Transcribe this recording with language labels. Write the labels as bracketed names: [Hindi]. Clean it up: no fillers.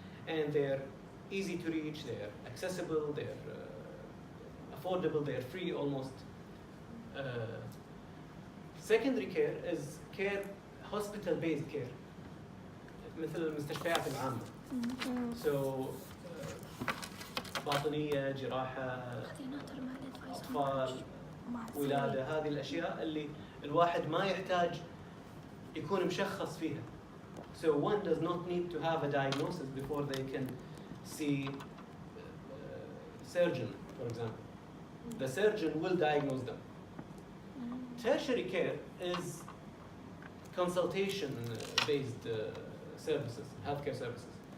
[English] And they're easy to reach, they're accessible, they're affordable, they're free almost. Secondary care is care, hospital-based care, [Arabic] مثل المستشفيات العامة. So باطنية، جراحة، أطفال، ولادة، هذه الأشياء اللي الواحد ما يحتاج يكون مشخص فيها. [English] So one does not need to have a diagnosis before they can see a surgeon, for example. The surgeon will diagnose them. Tertiary care is consultation-based services, healthcare services.